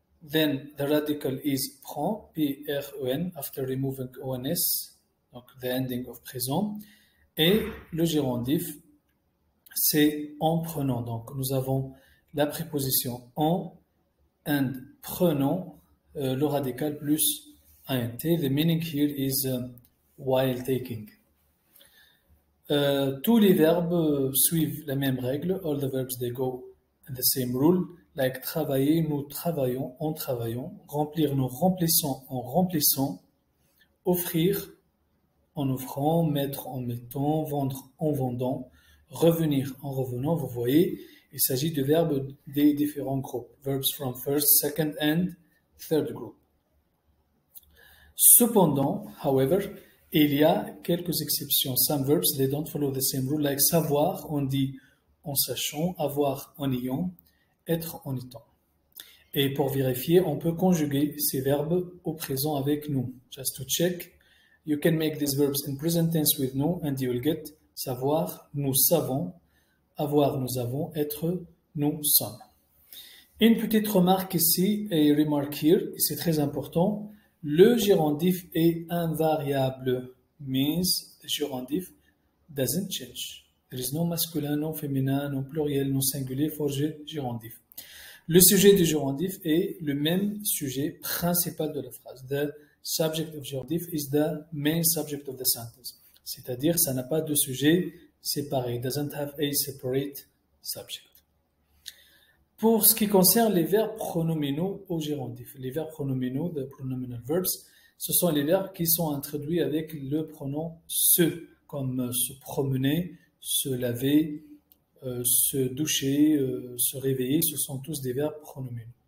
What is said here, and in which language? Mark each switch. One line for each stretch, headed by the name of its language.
English: Then the radical is prend, P-R-E-N, after removing ONS, donc the ending of présent.
French: Et le gérondif, c'est en prenant. Donc, nous avons la préposition en and prenons le radical plus int.
English: The meaning here is while taking.
French: Tous les verbes suivent la même règle.
English: All the verbs they go in the same rule.
French: Like travailler, nous travaillons en travaillant. Remplir, nous remplissons en remplissant. Offrir en offrant. Mettre en mettant. Vendre en vendant. Revenir en revenant. Vous voyez, il s'agit de verbes des différents groupes.
English: Verbs from first, second and third group.
French: Cependant,
English: however,
French: il y a quelques exceptions.
English: Some verbs, they don't follow the same rule.
French: Like savoir, on dit en sachant, avoir en ayant, être en étant. Et pour vérifier, on peut conjuguer ces verbes au présent avec nous.
English: Just to check, you can make these verbs in present tense with nous and you will get
French: savoir, nous savons, avoir, nous avons, être, nous sommes. Une petite remarque ici,
English: a remark here,
French: et c'est très important. Le gérondif est invariable.
English: Means the gérondif doesn't change. There is no masculin, no féminin, no pluriel, no singulier for gérondif.
French: Le sujet du gérondif est le même sujet principal de la phrase.
English: The subject of gérondif is the main subject of the sentence.
French: C'est-à-dire, ça n'a pas de sujet séparé.
English: It doesn't have a separate subject.
French: Pour ce qui concerne les verbes pronominaux au gérondif, les verbes pronominaux,
English: the pronominal verbs,
French: ce sont les verbes qui sont introduits avec le pronom se, comme se promener, se laver, se doucher, se réveiller, ce sont tous des verbes pronominaux.